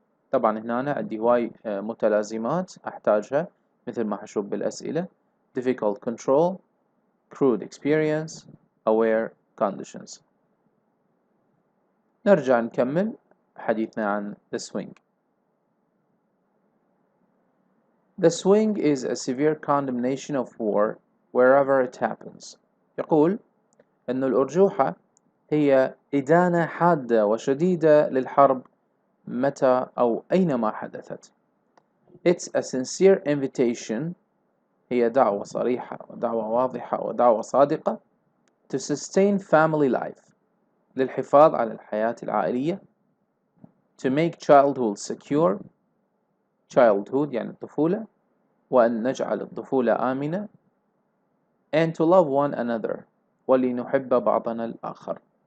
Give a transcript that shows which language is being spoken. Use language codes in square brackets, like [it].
[ar] طبعا هنا أنا عندي هواي متلازمات أحتاجها مثل ما حشوف بالأسئلة: difficult control، crude experience، aware conditions. نرجع نكمل حديثنا عن The Swing. [en] The swing is a severe condemnation of war wherever it happens. [ar] يقول أن الأرجوحة هي إدانة حادة وشديدة للحرب متى أو أينما حدثت. [en] It's a sincere invitation، [ar] هي دعوة صريحة ودعوة واضحة ودعوة صادقة [en] to sustain family life، [ar] للحفاظ على الحياة العائلية، [en] to make childhood secure، [ar] childhood يعني الطفولة، وأن نجعل الطفولة آمنة، [en] and to love one another، [ar] ولنحب بعضنا الآخر.